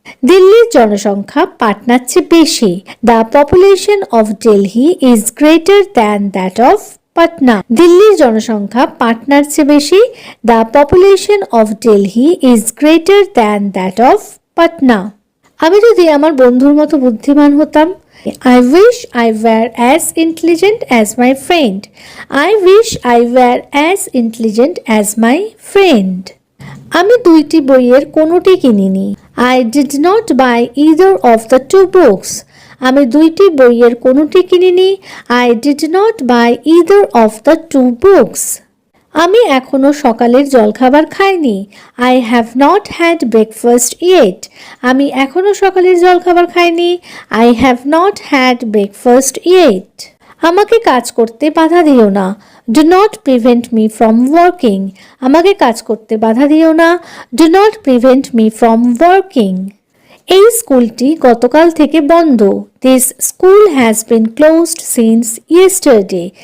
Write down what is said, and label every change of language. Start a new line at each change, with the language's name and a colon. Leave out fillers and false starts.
Bangla: দিল্লির জনসংখ্যা পাটনার চেয়ে বেশি,
English: The population of Delhi is greater than that of Patna, দিল্লির জনসংখ্যা পাটনার চেয়ে বেশি, the population of Delhi is greater than that of Patna.
Bangla: আমি যদি আমার বন্ধুর মতো বুদ্ধিমান হতাম,
English: I wish I were as intelligent as my friend, I wish I were as intelligent as my friend.
Bangla: আমি দুইটি বইয়ের কোনোটি কিনিনি,
English: I did not buy either of the two books, আমি দুইটি বইয়ের কোনোটি কিনিনি, I did not buy either of the two books.
Bangla: আমি এখনো সকালের জলখাবার খাইনি,
English: I have not had breakfast yet, আমি এখনো সকালের জলখাবার খাইনি, I have not had breakfast yet.
Bangla: আমাকে কাজ করতে বাধা দিও না,
English: do not prevent me from working,
Bangla: আমাকে কাজ করতে বাধা দিও না, do not prevent me from working. এই স্কুলটি গতকাল থেকে বন্ধ।
English: This school has been closed since yesterday.